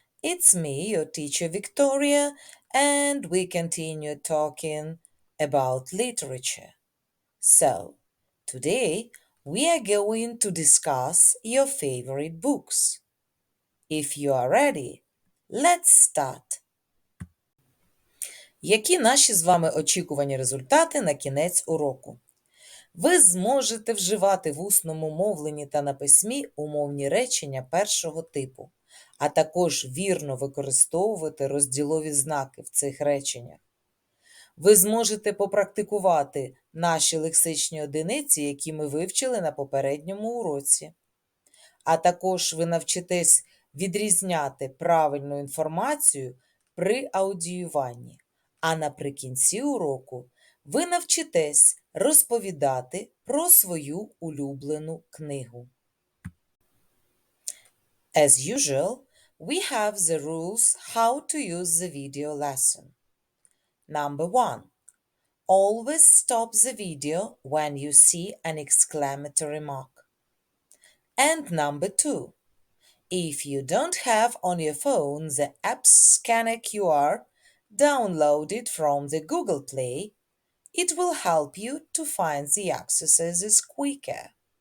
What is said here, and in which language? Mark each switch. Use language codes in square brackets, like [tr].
[en] It's me, your teacher Victoria, and we continue talking about literature. So, today we are going to discuss your favorite books. If you are ready, let's start. [uk] Які наші з вами очікувані результати на кінець уроку? Ви зможете вживати в усному мовленні та на письмі умовні речення першого типу, а також вірно використовувати розділові знаки в цих реченнях. Ви зможете попрактикувати наші лексичні одиниці, які ми вивчили на попередньому уроці. А також ви навчитесь відрізняти правильну інформацію при аудіюванні. А наприкінці уроку ви навчитесь розповідати про свою улюблену книгу. [en] As usual, we have the rules how to use the video lesson. Number 1. Always stop the video when you see an exclamatory mark. And number 2. If you don't have on your phone the app Scanner QR downloaded from the Google Play, it will help you to find the exercises quicker.